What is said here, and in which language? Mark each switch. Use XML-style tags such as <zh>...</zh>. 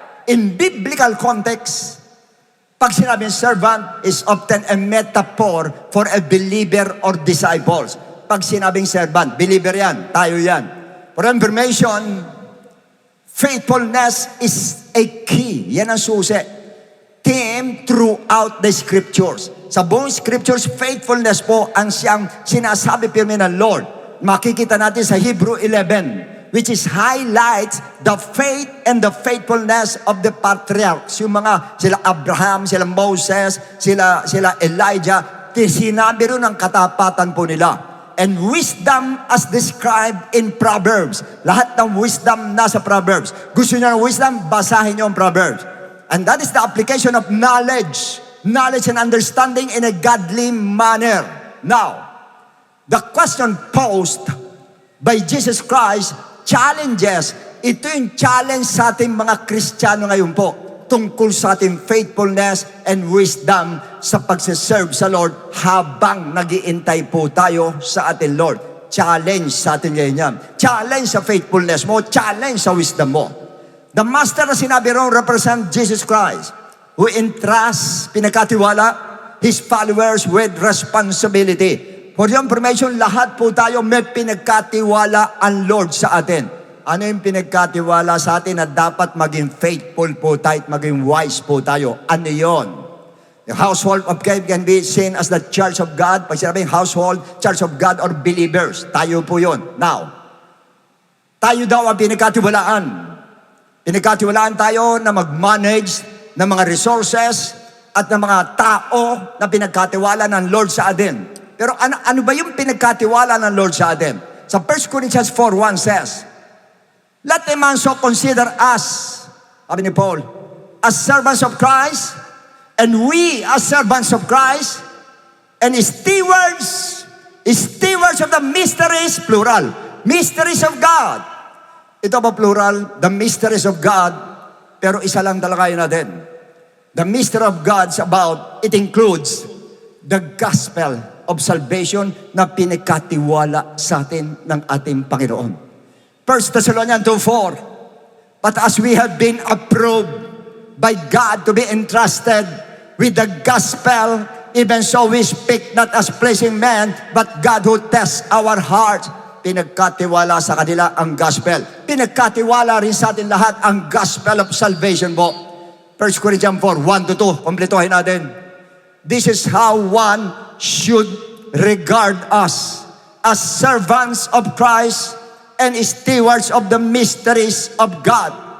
<en>In biblical context,</en> <tl>pag sinabing</tl> <en>servant is often a metaphor for a believer or disciples.</en> <tl>Pag sinabing servant, believer yan, tayo yan.</tl> <en>For information, faithfulness is a key.</en> <tl>Yan ang susi.</tl> <en>Theme throughout the scriptures.</en> <tl>Sa buong scriptures, faithfulness po ang siyang sinasabi pirmi ng Lord. Makikita natin sa</tl> <en>Hebrew 11, which is highlights the faith and the faithfulness of the patriarchs.</en> <tl>Yung mga, sila Abraham, sila Moses, sila Elijah, sinabi rin ang katapatan po nila.</tl> <en>And wisdom as described in Proverbs.</en> <tl>Lahat ng wisdom nasa Proverbs. Gusto niyo ng wisdom? Basahin niyo ang Proverbs.</tl> <en>And that is the application of knowledge. Knowledge and understanding in a godly manner. Now, the question posed by Jesus Christ challenges.</en> <tl>Ito yung challenge sa ating mga Kristiyano ngayon po. Tungkol sa ating</tl> <en>faithfulness and wisdom</en> <tl>sa pagsiserve sa Lord habang nag-iintay po tayo sa ating Lord. Challenge sa atin ngayon yan. Challenge sa faithfulness mo, challenge sa wisdom mo.</tl> <en>The master</en> <tl>na sinabi ron</tl> <en>represent Jesus Christ, who entrusts,</en> <tl>pinagkatiwala,</tl> <en>his followers with responsibility. For your information,</en> <tl>lahat po tayo may pinagkatiwala ang Lord sa atin. Ano yung pinagkatiwala sa atin na dapat maging faithful po tayo at maging wise po tayo? Ano yon?</tl> <en>The household of God can be seen as the church of God.</en> <tl>Pag sinabing</tl> <en>household, church of God, or believers,</en> <tl>tayo po yun. Now, tayo daw ang pinagkatiwalaan. Pinagkatiwalaan tayo na mag-manage ng mga resources at ng mga tao na pinagkatiwala ng Lord sa atin. Pero ano ba yung pinagkatiwala ng Lord sa atin?</tl> <en>Sa 1 Corinthians 4:1 says, let a man so consider us,</en> <tl>sabi ni Paul,</tl> <en>as servants of Christ, and we as servants of Christ, and stewards of the mysteries, plural, mysteries of God.</en> <tl>Ito ba plural?</tl> <en>The mysteries of God,</en> <tl>pero isa lang talaga yun natin.</tl> <en>The mystery of God's about, it includes the gospel of salvation</en> <tl>na pinagkatiwala sa atin ng ating Panginoon.</tl> <en>1 Thessalonians 2:4, but as we have been approved by God to be entrusted with the gospel, even so we speak not as pleasing men, but God who tests our hearts.</en> <tl>Pinagkatiwala sa kanila ang gospel. Pinagkatiwala rin sa atin lahat ang gospel of salvation po. 1 Corinthians 4:1-2, kompletohin natin.</tl> <en>This is how one should regard us as servants of Christ and stewards of the mysteries of God.</en>